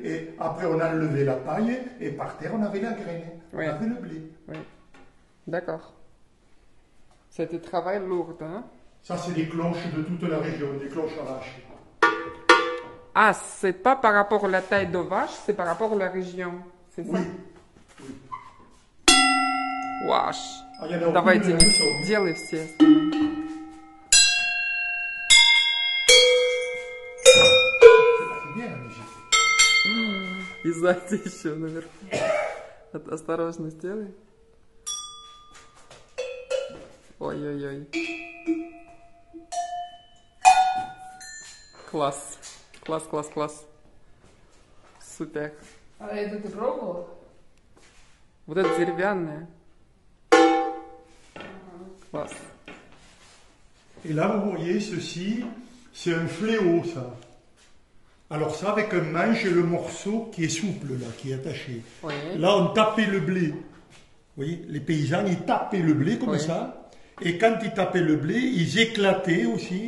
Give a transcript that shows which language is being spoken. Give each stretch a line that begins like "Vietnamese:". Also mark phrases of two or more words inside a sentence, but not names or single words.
French: Et après, on enlevait la paille et par terre, on avait la graine. Oui. On avait le blé. Oui, d'accord. C'était travail lourd, hein? Ça, c'est des cloches de toute la région, des cloches à vache. Ah, c'est pas par rapport à la taille de vache, c'est par rapport à la région, c'est ça? Oui.
Russian: Ваш. А я дал Давайте, куриное мясо. делай все остальные.
French: C'est bien la musique.
Russian: И сзади еще наверху. Осторожно сделай. Ой-ой-ой. Класс. Класс, класс, класс. Супер. А это ты пробовала? Вот это деревянное. Класс.
French: Et là, vous voyez, ceci, c'est un fléau, ça. Alors ça, avec un manche et le morceau qui est souple, là, qui est attaché. Oui. Là, on tapait le blé. Vous voyez, les paysans, ils tapaient le blé comme Oui. ça. Et quand ils tapaient le blé, ils éclataient aussi.